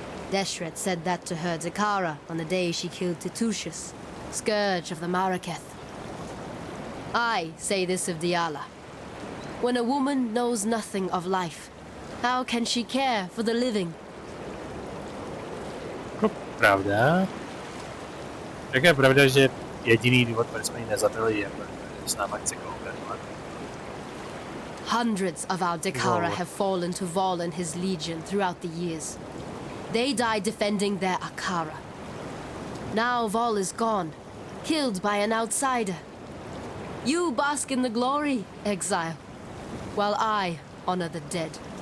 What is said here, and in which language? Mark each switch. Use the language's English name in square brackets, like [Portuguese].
[English] Deshret said that to her Dakara on the day she killed Titushus, scourge of the Maraketh. I say this of Diala. When a woman knows nothing of life, how can she care for the living? [Czech] Pravda. Tak je pravda, že jediný důvod, proč jsme ji nezabili, je, protože s náma chce kooperovat. [English] Hundreds of our Dakara have fallen to Vol and his legion throughout the years. They died defending their Akara. Now Vol is gone, killed by an outsider. You bask in the glory, Exile, while I honor the dead.